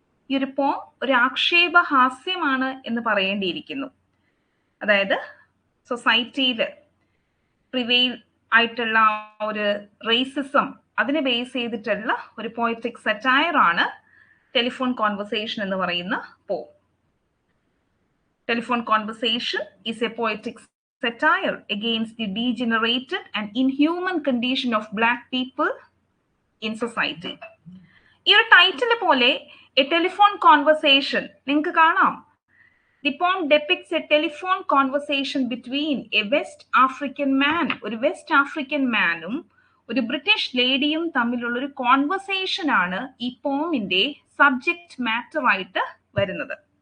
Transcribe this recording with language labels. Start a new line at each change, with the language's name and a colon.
Malayalam: ഈ ഒരു പോം ഒരു ആക്ഷേപഹാസ്യമാണ് എന്ന് പറയേണ്ടിയിരിക്കുന്നു. അതായത് സൊസൈറ്റിയിൽ പ്രിവെയിൽ ആയിട്ടുള്ള ഒരു റേസിസം അതിനെ ബേസ് ചെയ്തിട്ടുള്ള ഒരു പോയറ്റിക് സറ്റയർ ആണ് ടെലിഫോൺ കോൺവെർസേഷൻ എന്ന് പറയുന്ന പോം.
English: Telephone Conversation is a poetic satire against the degenerated and inhuman condition of Black people in society.
Malayalam: ഈ ഒരു ടൈറ്റിൽ പോലെ എ ടെലിഫോൺ കോൺവെർസേഷൻ നിങ്ങൾക്ക് കാണാം.
English: The poem depicts a telephone conversation between a West African man,
Malayalam: ഒരു west African മാനും ഒരു British ലേഡിയും തമ്മിലുള്ള ഒരു conversation ആണ് ഈ പോമിന്റെ സബ്ജക്റ്റ് മാറ്റർ ആയിട്ട് വരുന്നത്.